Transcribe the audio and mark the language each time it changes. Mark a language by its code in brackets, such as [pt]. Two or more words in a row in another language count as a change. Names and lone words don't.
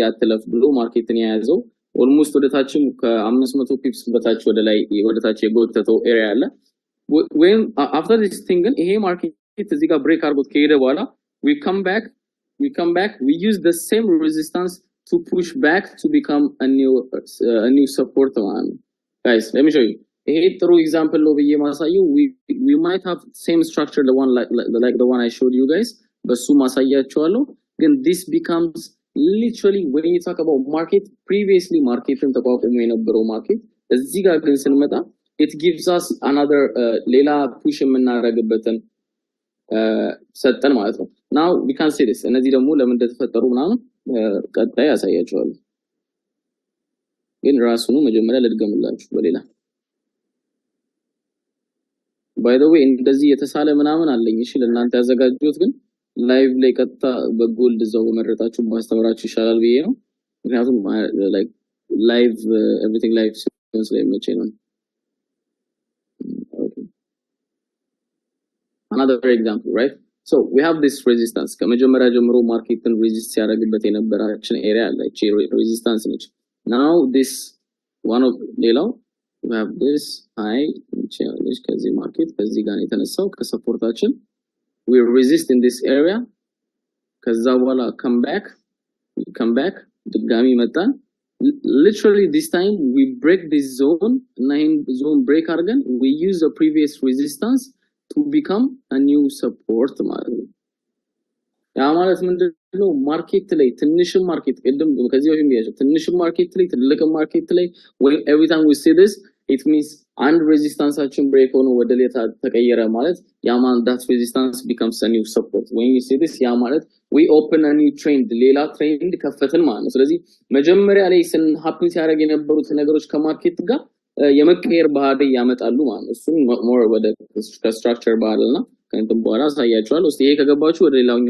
[am] አትለፍ ብሎ ማርኬትን ያያዘው almost ወደታችም ከ500 ፒፕስ በታች ወደ ላይ ወደታች የጎተተው ኤሪያ አለ [en] when after this thing [am] ይሄ ማርኬት እዚህ ጋር ብሬክ አድርጎት ከሄደ በኋላ [en] we come back we use the same resistance to push back to become a new support man guys let me show [am] you ይሄ ጥሩ ኤግዛምፕል ነው በየ ማሳየው [en] we might have same structure the one like the one I showed you guys [am] በሱ ማሳያቸዋለሁ ግን [en] this becomes literally when you talk about market previously [am] markeትን ተቋቁሞ የነበረው ማርኬት እዚህ ጋር ግን ስንመጣ [en] it gives us another [am] ሌላ push የምናረግበትን ሰጠን ማለት ነው [en] now we can see this [am] እነዚህ ደግሞ ለምን እንደተፈጠሩ ምናምን ቀጣይ ያሳያቸዋል ግን ራሱኑ መጀመሪያ ልድገምላችሁ በሌላ [en] by the way [am] እንደዚህ የተሳለ ምናምን አለኝ እሺ ለእናንተ ያዘጋጁት ግን ላይቭ ላይ ቀጥታ በጎልድ ዘው መረጣችሁ ማስተማራችሁ ይሻላል ብዬ ነው ምክንያቱም [en] like live everything live [am] ስለሚመቸኝ ነው [en] okay another example right so we have this resistance [am] ከመጀመሪያ ጀምሮ ማርኬትን ሬዚስት ያደርግበት የነበራችን ኤሪያ አለ እቺ ሬዚስታንስ ነች [en] now this one of [am] ሌላው [en] we have this high challenge [am] ከዚህ ማርኬት ከዚህ ጋር የተነሳው ከሰፖርታችን [en] we resist in this area [am] ከዛ በኋላ [en] come back [am] ድጋሚ መጣን [en] literally this time we break this zone [am] እና ይሄን zone break አድርገን [en] we use the previous resistance to become a new support [am] ማለት ነው ያ ማለት ምንድነው ማርኬት ላይ ትንሽም ማርኬት ቀደም ከዚህ በፊት ያለው ትንሽም ማርኬት ላይ ትልቅ ማርኬት ላይ [en] when every time we see this it means and resistance [am] break ሆኖ ወደ ሌላ ተቀየረ ማለት ያ ማለት [en] that resistance becomes a new support when you see [am] this ያ ማለት [en] we open a new trend [am] ሌላ ትሬንድ ከፈትን ማለት ነው ስለዚህ መጀመሪያ ላይ ስን happen ሲያደርግ የነበሩት ነገሮች ከማርኬት ጋር የመቀየር ባህሪ ያመጣሉ ማለት ነው እሱ more ወደ structure ባህሪና ከእንትን በኋላ ሳያችኋለሁ እስቲ ይሄ ከገባችሁ ወደ ሌላኛው